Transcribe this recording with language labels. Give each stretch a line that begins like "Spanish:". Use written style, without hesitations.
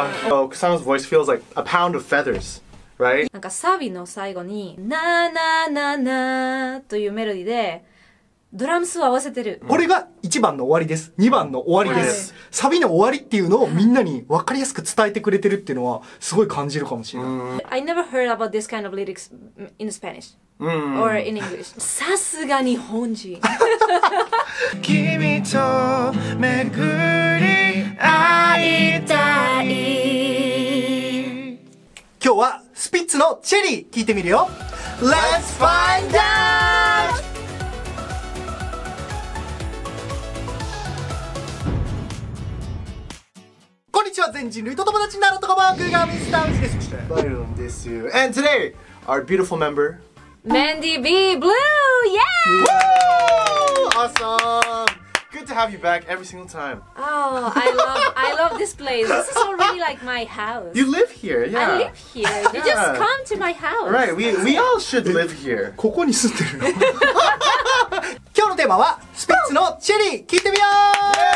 English: Oh, Kusano's voice feels like a pound of feathers, right?
Japanese: なんかサビの最後になーなーなーなーというメロディーでドラムスを合わせてる。これが1番の終わりです。2番の終わりです。サビの終わりっていうのをみんなに分かりやすく伝えてくれてるっていうのはすごい感じるかもしれない。
English: I never heard about this kind of lyrics in Spanish or in English.
Japanese: さすが日本人。君と巡り会いたい。今日はスピッツのチェリー聞いてみるよ。
English: Let's find out!
Japanese: こんにちは、全人類と友達になるとこばくがミスターウジです。バイロンですよ。
English: And today, our beautiful member, Mandy B. Blue! Yeah! Woo! Awesome! Good to have you back every single time. Oh, I love this place. This is already like my house. You live here, yeah. I live here. You just come to my house. Right, we all should live here.
Japanese: ここに住んでるの今日のテーマはスピッツのチェリー聞いてみよう。